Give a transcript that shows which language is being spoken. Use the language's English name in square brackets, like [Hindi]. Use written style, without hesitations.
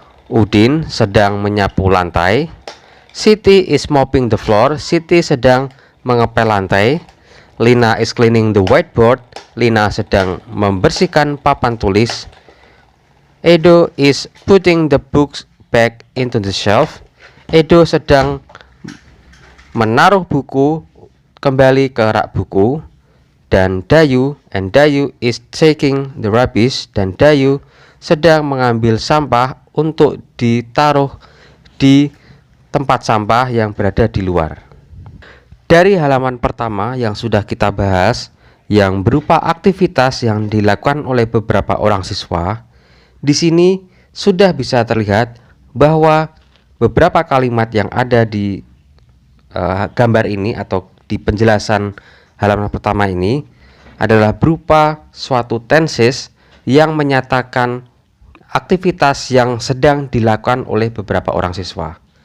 [Indonesian] Udin sedang menyapu lantai. [English] Siti is mopping the floor. [Indonesian] Siti sedang mengepel lantai. [English] Lina is cleaning the whiteboard. [Indonesian] Lina sedang membersihkan papan tulis. [English] Edo is putting the books back into the shelf. [Indonesian] Edo sedang menaruh buku kembali ke rak buku. Dan [English] Dayu is taking the rubbish. [Indonesian] Dan Dayu sedang mengambil sampah untuk ditaruh di tempat sampah yang berada di luar. Dari halaman pertama yang sudah kita bahas, yang berupa aktivitas yang dilakukan oleh beberapa orang siswa, di sini sudah bisa terlihat bahwa beberapa kalimat yang ada di gambar ini atau di penjelasan halaman pertama ini adalah berupa suatu tenses yang menyatakan aktivitas yang sedang dilakukan oleh beberapa orang siswa.